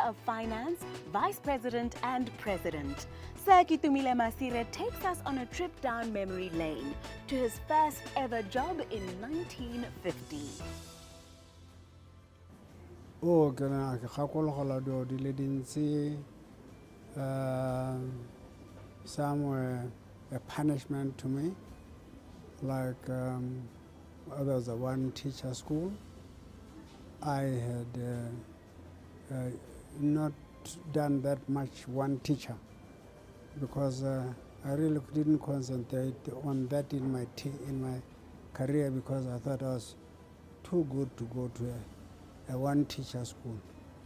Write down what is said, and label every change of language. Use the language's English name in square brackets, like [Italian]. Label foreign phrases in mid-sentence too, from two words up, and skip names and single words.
[English] of Finance, Vice President and President, Sir Ketumile Masire takes us on a trip down memory lane to his first ever job in 1950. Oh, [Tswana] kana ke gakologola do di le dintsi [English] somewhere a punishment to me like there was a one teacher school. I had not done that much one teacher because I really didn't concentrate on that in my career because I thought I was too good to go to a one teacher school.